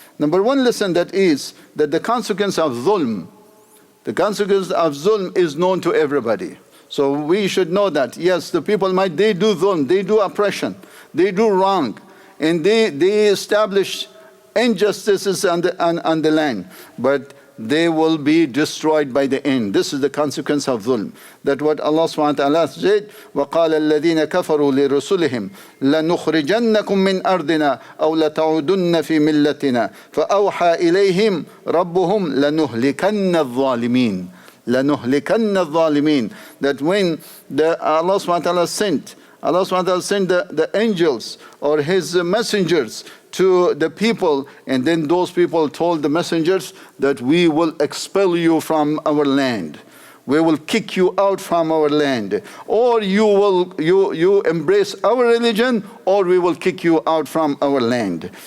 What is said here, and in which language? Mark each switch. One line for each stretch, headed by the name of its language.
English: Number one lesson that is that the consequence of zulm, the consequence of zulm is known to everybody. So we should know that, yes, the people they do zulm, they do oppression, they do wrong, and they establish injustices on the land, but they will be destroyed by the end. This is the consequence of zulm. That what Allah subhanahu wa ta'ala said,
Arabic: وَقَالَ الَّذِينَ كَفَرُوا لِرُسُلِهِمْ لَنُخْرِجَنَّكُم مِّنْ أَرْضِنَا أَوْ لَتَعُودُنَّ فِي مِلَّتِنَا فَأَوْحَى إِلَيْهِمْ رَبُّهُمْ لَنُهْلِكَنَّ الظَّالِمِينَ لَنُهْلِكَنَّ الظَّالِمِينَ.
English: That when Allah subhanahu wa ta'ala sent the angels or his messengers to the people, and then those people told the messengers that we will expel you from our land, we will kick you out from our land, or you embrace our religion, or we will kick you out from our land.